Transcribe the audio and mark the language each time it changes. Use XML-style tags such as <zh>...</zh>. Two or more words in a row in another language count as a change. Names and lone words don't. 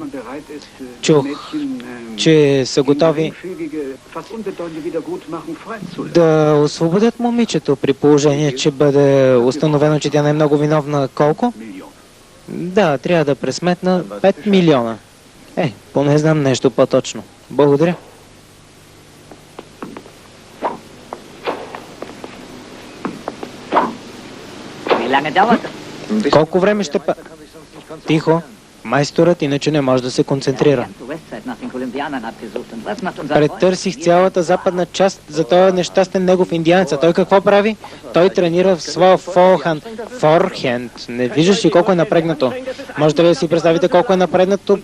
<bg>Чух, че са готови да освободят момичето при положение, че бъде установено, че тя не е много виновна. Колко? Да, трябва да пресметна 5 милиона. Поне знам нещо по-точно. Благодаря.</bg> <de>Wie lange dauert das?</de> <bg>Колко време ще Тихо. Майсторът иначе не може да се концентрира. Претърсих цялата западна част за този нещастен негов индианец. А той какво прави? Той тренира в своя форхенд. Не виждаш ли колко е напрегнато? Можете ли да си представите колко е напрегнато?</bg>